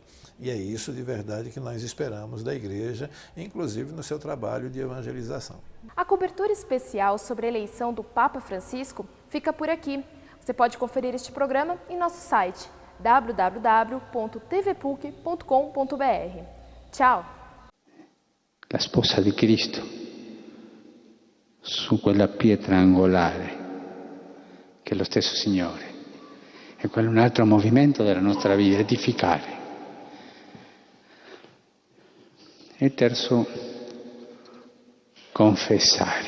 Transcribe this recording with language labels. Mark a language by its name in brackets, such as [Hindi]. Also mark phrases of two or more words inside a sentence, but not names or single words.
[Portuguese] E é isso de verdade que nós esperamos da igreja, inclusive no seu trabalho de evangelização. A cobertura especial sobre a eleição do Papa Francisco fica por aqui. Você pode conferir este programa em nosso site www.tvpuc.com.br. Tchau! [Italian] La sposa di Cristo su quella pietra angolare che è lo stesso Signore. E quello è un altro movimento della nostra vita, edificare. E terzo, confessare.